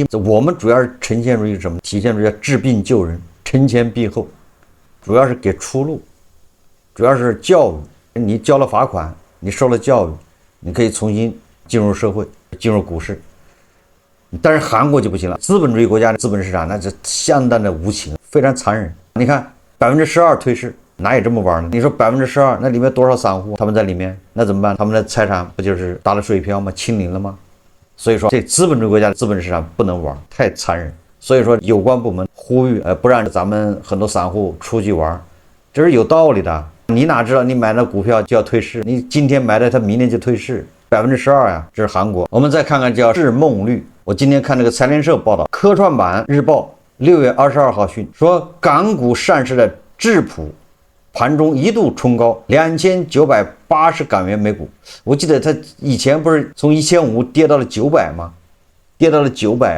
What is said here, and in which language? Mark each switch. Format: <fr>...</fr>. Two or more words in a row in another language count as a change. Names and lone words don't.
<zh>我們主要是呈現出一個什麼？體現出要治病救人，承前毖後，主要是給出路，主要是教育。你交了罰款，你受了教育，你可以重新進入社會，進入股市。但是韓國就不行了，資本主義國家的資本市場那是相當的無情，非常殘忍。你看12%退市，哪有這麼玩呢？你說12%，那裡面多少散戶他們在裡面，那怎麼辦？他們的財產不就是打了水漂嗎？清零了嗎？所以說，這資本主義國家的資本市場不能玩，太殘忍。所以说有關部門呼籲不讓咱們很多散戶出去玩，這是有道理的。你哪知道你買了股票就要退市？你今天買的，它明天就退市，12%呀！這是韓國。我們再看看叫市夢率。我今天看这個財聯社報道，科創板日報6月22號訊說，港股上市的智普盤中一度衝高2980港元每股。我記得它以前不是從1500跌到了900嗎？跌到了900。</zh>